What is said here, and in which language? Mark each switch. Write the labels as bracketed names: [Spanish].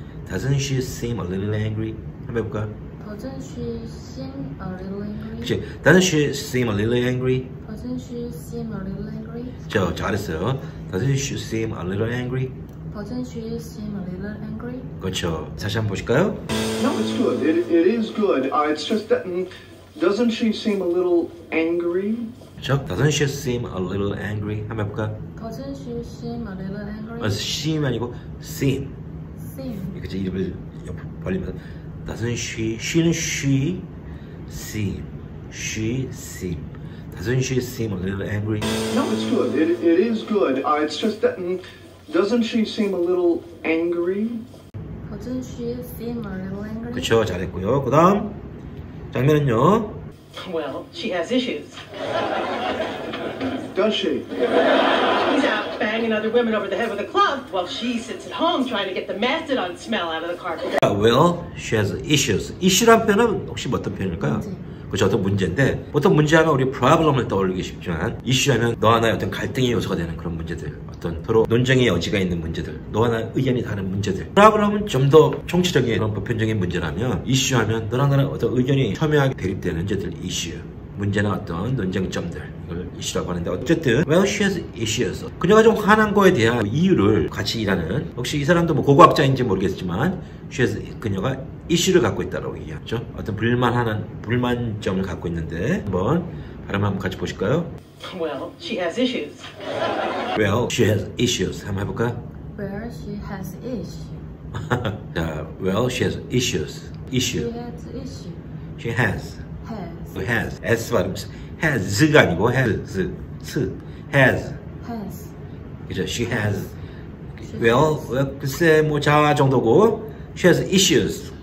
[English] Doesn't she seem a little angry? [Korean] 한번 해볼까요? [English] Doesn't she seem a little angry? [Korean] 그치. [English] Doesn't she seem a little angry? Doesn't she seem a little angry? [Korean] 잘했어요. [English] Doesn't she seem a little angry? Doesn't she seem a little angry? [Korean] 그렇죠. 다시 한번 보실까요? [English] No, it's good. It is good. It's just that, doesn't she seem a little angry? [Korean] 그렇죠. [English] Doesn't she seem a little angry? [Korean] 한번 해볼까요? [English] Doesn't she seem a little angry? [Korean] seem 아니고 seem. [English] Seem. [Korean] 그치. 입을 옆으로 벌리면서 [English] Doesn't she [Korean] 는 [English] she seem. She seem. Doesn't she seem a little angry? No, it's good. It is good. It's just that, doesn't she seem a little angry? Doesn't she seem a little angry? [Korean] 그쵸. 잘했고요. 그 다음 장면은요. [English] Well, she has issues. Does she? He's out banging other women over the head with a club while she sits at home trying to get the mastodon smell out of the carpet. Well, she has issues. [Korean] issue란 표현은 혹시 어떤 표현일까요? 그죠? 어떤 문제인데 보통 문제하면 우리 problem을 떠올리기 쉽지만 이슈하면 너와 나의 어떤 갈등의 요소가 되는 그런 문제들, 어떤 서로 논쟁의 여지가 있는 문제들, 너와 나의 의견이 다른 문제들. problem은 좀 더 총체적인 그런 보편적인 문제라면 이슈하면 너랑 나는 어떤 의견이 첨예하게 대립되는 문제들 이슈. 문제나 어떤 논쟁점들 이걸 이슈라고 하는데 어쨌든 [English] well she has issues [Korean] 그녀가 좀 화난 거에 대한 이유를 같이 일하는 혹시 이 사람도 뭐 고고학자인지 모르겠지만 she has 그녀가 이슈를 갖고 있다고 얘기하죠. 어떤 불만점을 갖고 있는데 한번 발음 한번 같이 보실까요? [English] Well, she has issues. well she has issues [Korean] 한번 해볼까요? [English] Where she has issue. 자, well she has issues issue She has issue. she has Has. [Korean] S 발음 has가 아니고 has has 그죠? [English] she has well [Korean] 글쎄 뭐 자 정도고 [English] she has issues